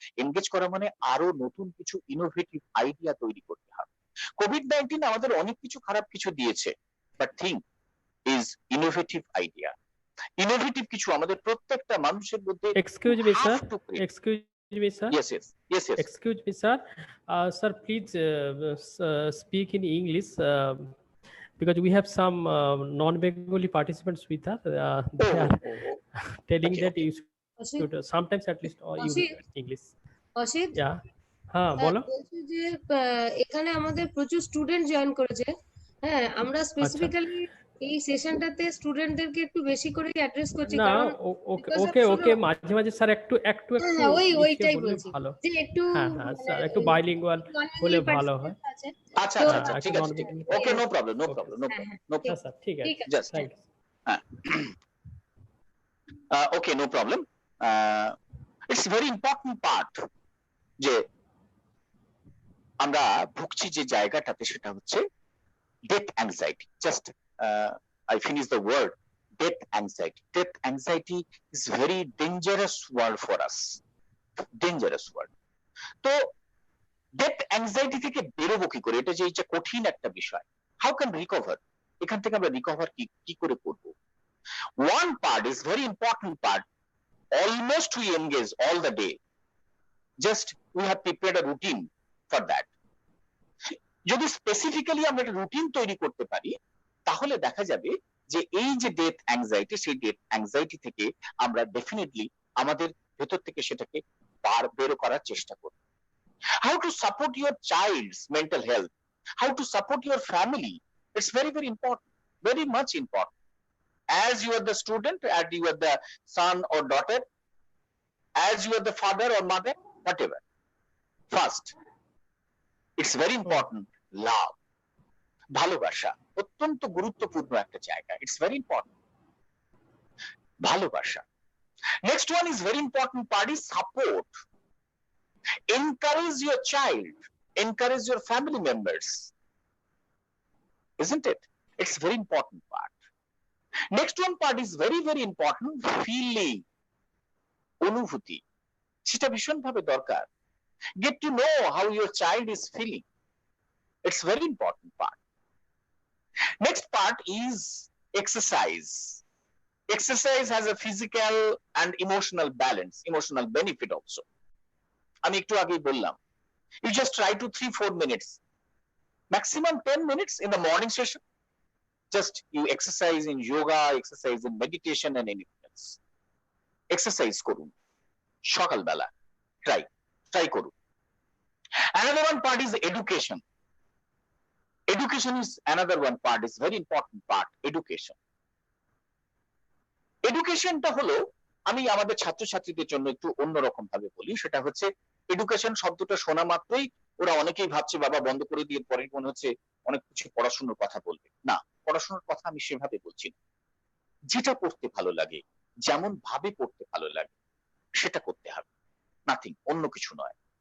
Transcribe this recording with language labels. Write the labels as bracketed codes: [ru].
[bn] Engage করা মানে আরো নতুন কিছু ইনোভেটিভ আইডিয়া তৈরি করতে হবে। কোভিড-19 আমাদের অনেক কিছু খারাপ কিছু দিয়েছে, [en] But thing is innovative idea. [bn] Innovative কিছু আমাদের প্রত্যেকটা মানুষের মধ্যে। [en] Excuse me sir, excuse me sir, yes yes yes yes excuse me sir, sir please speak in English, because we have some non-Bengali participants with us. They are telling Okay, that okay. you should sometimes at least or you English. [bn] Asit, [en] Yeah, [bn] হ্যাঁ বলো। বলছি যে এখানে আমাদের প্রচুর student join করেছে। হ্যাঁ, আমরা স্পেসিফিক্যালি এই সেশনটাতে স্টুডেন্টদেরকে একটু বেশি করে অ্যাড্রেস করছি, না কারণ ওকে ওকে মাঝে মাঝে স্যার একটু একটু একটু ওইটাই বলছি ভালো। যে একটু হ্যাঁ হ্যাঁ স্যার একটু বাইলিঙ্গুয়াল হলে ভালো হয়। আচ্ছা আচ্ছা আচ্ছা ঠিক আছে [en] ঠিক আছে, okay, no problem no problem no problem no problem [bn] sir ঠিক আছে, [en] Just thank you. Okay no problem. It's very important part [bn] যে আমরা ভুগছি যে জায়গাটাতে সেটা হচ্ছে death anxiety. [en] Just I finish the word death anxiety. Death anxiety is very dangerous word for us. Dangerous word. [bn] তো ডেথ অ্যাংজাইটি থেকে বেরোবো কি করে, এটা যে এই যে কঠিন একটা বিষয়। [en] how can recover, [bn] এখান থেকে আমরা রিকভার কি করে করব? [en] One part is very important part. Almost we engage all the day. Just we have prepared a routine for that. [bn] যদি স্পেসিফিক্যালি আমরা একটা রুটিন তৈরি করতে পারি তাহলে দেখা যাবে যে এই যে ডেথ অ্যাংজাইটি, সেই ডেথ অ্যাংজাইটি থেকে আমরা ডেফিনেটলি আমাদের ভেতর থেকে সেটাকে বের করার চেষ্টা করব। [en] How to support your child's mental health, how to support your family, it's very very important, very much important. As you are the student, as you are the son or daughter, as you are the father or mother, whatever, first it's very important love, [bn] ভালোবাসা অত্যন্ত গুরুত্বপূর্ণ একটা জায়গা। [en] It's very important, ভালোবাসা। Next one is very important part is support. Encourage your child, encourage your family members, isn't it? It's very important part. Next one part is very very important, feeling, অনুভূতি, [bn] সেটা ভীষণভাবে দরকার। [en] Get to know how your child is feeling. It's very important part. Next part is exercise. Exercise has a physical and emotional balance, emotional benefit also. [bn] আমি একটু আগেই বললাম, [en] you just try to 3-4 minutes, maximum 10 minutes in the morning session. Just you exercise in yoga, exercise in meditation and anything else. Exercise [bn] করুন, সকালবেলা try করুন। [en] Another one part is education. Education is another one part, is very important part, education. [bn] এডুকেশনটা হলো, আমি আমাদের ছাত্রছাত্রীদের জন্য একটু অন্যরকম ভাবে বলি, সেটা হচ্ছে এডুকেশন শব্দটা শোনা মাত্রই ওরা অনেকেই ভাবছে বাবা বন্ধ করে দিয়ে পরে মনে হচ্ছে অনেক কিছু পড়াশোনার কথা বলবে। না, পড়াশোনার কথা আমি সেভাবে বলছি না। যেটা পড়তে ভালো লাগে, যেমন ভাবে পড়তে ভালো লাগে সেটা করতে হবে, নাথিং, অন্য কিছু নয়।